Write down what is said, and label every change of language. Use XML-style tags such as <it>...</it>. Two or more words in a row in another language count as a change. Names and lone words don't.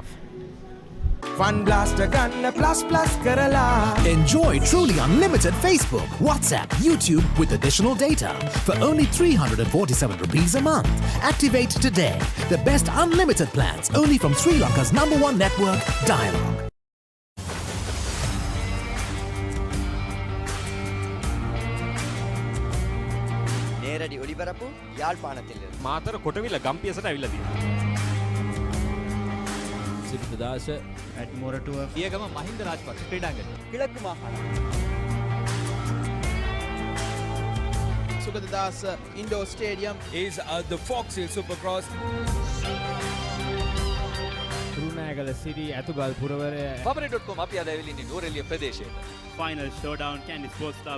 <en>Fun blaster gun plus Kerala. Enjoy truly unlimited Facebook, WhatsApp, YouTube with additional data for only 347 rupees a month. Activate today. The best unlimited plans only from Sri Lanka's #1 network, Dialog.</en> <ta>நேரடி ஒளிபரப்பு யாழ்ப்பாணத்தில்</ta> <si>මාතර කොටවිල ගම්පියසට ඇවිල්ලා තියෙනවා. සිරිතදාස ඇඩ්මොරටුව පියගම මහින්ද රාජපක්ෂ ක්‍රීඩාංගණය.</si> <ta>கிழக்கு மாகாணம்.</ta> <en>Sugadadasa Indoor Stadium is the Fox Hill Supercross.</en> <si>Trunagala City ඇතුගල් පුරවරය Papare.com අපි අද ඇවිල්ලා ඉන්නේ නෝරෙලිය ප්‍රදේශයට.</si> <en>Final Showdown Candy Sports Club</en>